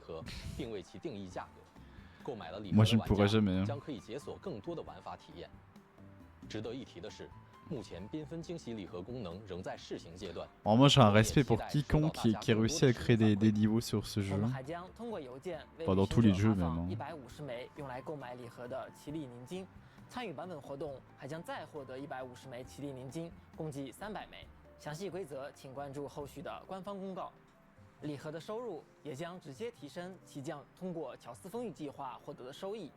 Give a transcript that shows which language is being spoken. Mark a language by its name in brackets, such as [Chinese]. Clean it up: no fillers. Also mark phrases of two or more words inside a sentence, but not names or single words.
[French] Moi je ne pourrais jamais. Hein. Alors moi j'ai un respect pour quiconque qui réussit à créer des niveaux sur ce jeu. Enfin, dans tous les jeux même. Hein. [Chinese] 参与版本活动还将再获得150枚奇力凝晶，共计300枚。详细规则请关注后续的官方公告。礼盒的收入也将直接提升骑将通过乔斯风域计划获得的收益。